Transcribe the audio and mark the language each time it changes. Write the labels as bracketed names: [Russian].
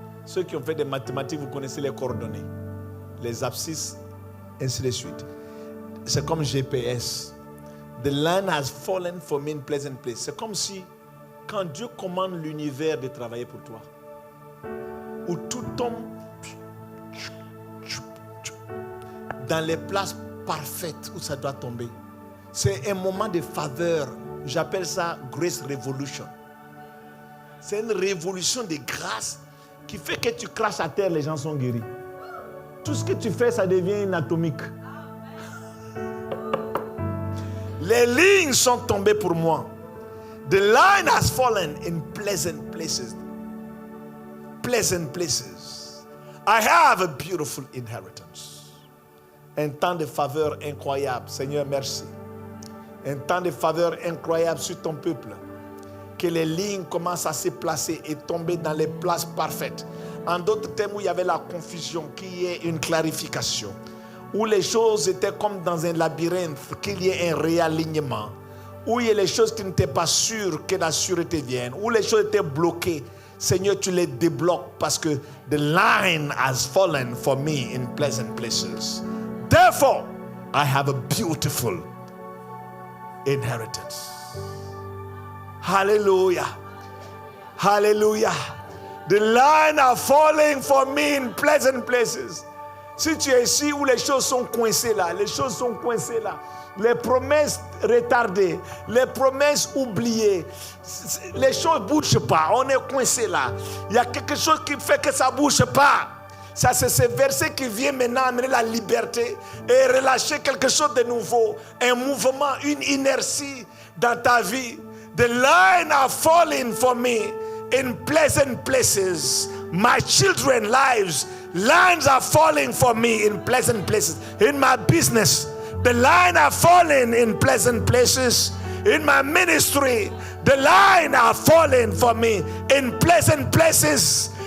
[French] Ceux qui ont fait des mathématiques, vous connaissez les coordonnées, les abscisses, ainsi de suite. C'est comme GPS. [English] The lion has fallen for me in pleasant places. [French] C'est comme si, quand Dieu commande l'univers de travailler pour toi, où tout tombe dans les places parfaites où ça doit tomber. C'est un moment de faveur. J'appelle ça Grace Revolution. C'est une révolution de grâce qui fait que tu craches à terre, les gens sont guéris. Tout ce que tu fais, ça devient inatomique. Les lignes sont tombées pour moi. [English] The line has fallen in pleasant places. Pleasant places. I have a beautiful inheritance. [French] Un temps de faveur incroyable. Seigneur, merci. Un temps de faveur incroyable sur ton peuple. Que les lignes commencent à se placer et tomber dans les places parfaites. En d'autres termes, où il y avait la confusion, qu'il y ait une clarification. Où les choses étaient comme dans un labyrinthe, qu'il y ait un réalignement. Où il y a les choses qui n'étaient pas sûres, que la sûreté vienne. Où les choses étaient bloquées, Seigneur, tu les débloques parce que [English] the line has fallen for me in pleasant places. Therefore, I have a beautiful inheritance. Hallelujah. Hallelujah. The line are falling for me in pleasant places. [French] Si tu es ici où les choses sont coincées là, les choses sont coincées là, les promesses retardées, les promesses oubliées, les choses ne bougent pas, on est coincé là. Il y a quelque chose qui fait que ça ne bouge pas. Ça, c'est ce verset qui vient maintenant amener la liberté et relâcher quelque chose de nouveau, un mouvement, une inertie dans ta vie. [English] The line are falling for me in pleasant places. My children's lives, lines are falling for me in pleasant places. In my business, the line are falling in pleasant places. In my ministry, the line are falling for me in pleasant places.